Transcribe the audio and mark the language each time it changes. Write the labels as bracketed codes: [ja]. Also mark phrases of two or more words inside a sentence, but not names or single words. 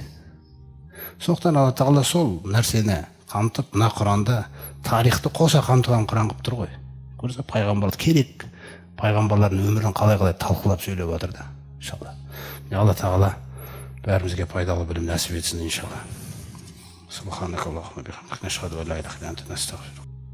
[kk] Сондықтан Алла Тағала сол нәрсені қамтып, мына Құранда тарихты қоса қамтыған Құран қылып тұр ғой. Көрсе, пайғамбарлар керек. Пайғамбарлардың өмірін қалай талқылап сөйлеп жатыр да, иншалла. Алла Тағала бәрімізге пайдалы білім нәсіп етсін, иншалла. [ar] سبحانك اللهم بحمدك نشهد أن لا إله إلا أنت نستغفرك.